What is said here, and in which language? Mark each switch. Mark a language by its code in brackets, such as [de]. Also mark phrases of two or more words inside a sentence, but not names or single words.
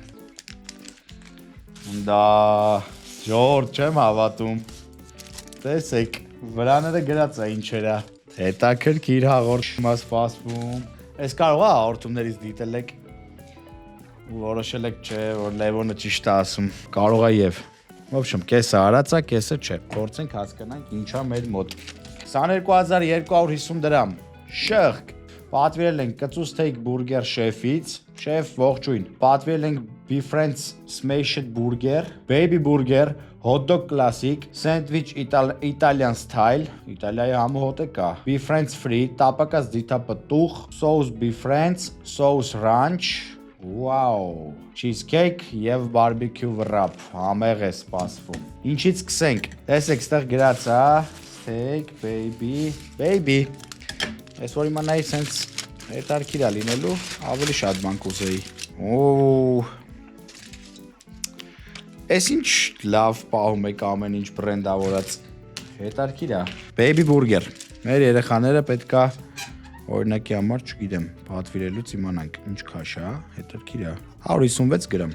[hy] դա, ժողովուրդ չեմ հավատում, տեսեք, վրաները գրած է ինչերա, հետաքրքիր հաղորդում սպասվում, ես կարող է հաղորդումներից դիտել եք, որոշել եք չէ, որ Լևոնը ճիշտ է ասում, կարող է եւ։ Ոբշեմ, կեսը արածա, կեսը չէ։ Փորձենք հասկանանք ինչա մեր մոտ։ 22250 դրամ։ Շեղ։ Պատվիրել ենք կծու [en] steak burger [hy] շեֆից, շեֆ ողջույն։ Պատվիրել ենք BeFriends smashed [en] burger, baby burger, hot dog classic, sandwich Italian style, [hy] Իտալիայի համոհոտը կա, BeFriends free, տապակած դիթապտուղ, [en] sauce BeFriends, sauce ranch, Wow, cheesecake եւ barbecue wrap, [hy] համեղ է սպասվում։ Ինչից սկսենք։ Տեսեք, ստեղ գրած է, [en] steak, baby։ [hy] Այս որ իմանայի սենց հետարքիր է լինելու, ավելի շատ բան կուզեի։ Օ։ Այս ինչ լավ պահում եք ամեն ինչ բրենդավորած։ Հետարքիր է։ [en] Baby burger։ [hy] Մեր երեխաները պետքա օրինակի համար, չգիտեմ, պատվիրելուց իմանանք, ինչ քաշ է, հետաքրքիր է, 156 գրամ,